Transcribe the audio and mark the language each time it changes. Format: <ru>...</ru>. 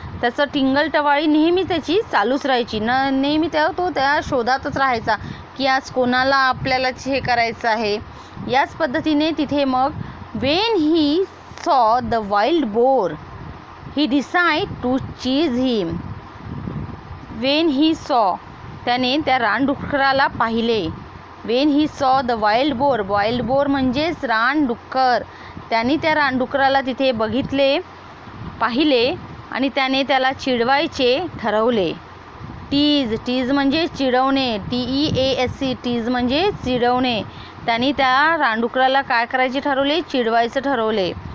<mr>त्याचं टिंगलटवाळी नेहमी त्याची चालूच राहायची. नेहमी तो त्या शोधातच राहायचा की आज कोणाला आपल्याला हे करायचं आहे. याच पद्धतीने तिथे मग</mr> <en>when he saw the wild boar he decided to chase him. when he saw,</en> <mr>त्याने त्या रानडुकराला पाहिले.</mr> <en>when he saw the wild boar, wild boar</en> <mr>म्हणजेच रानडुक्कर. त्याने त्या रानडुकराला तिथे पाहिले आणि त्याने त्याला चिडवायचे ठरवले. टीज म्हणजे चिडवणे. TEASE टीज म्हणजे चिडवणे. त्यांनी त्या रानडुकराला काय करायचे ठरवले? चिडवायचं ठरवले.</mr>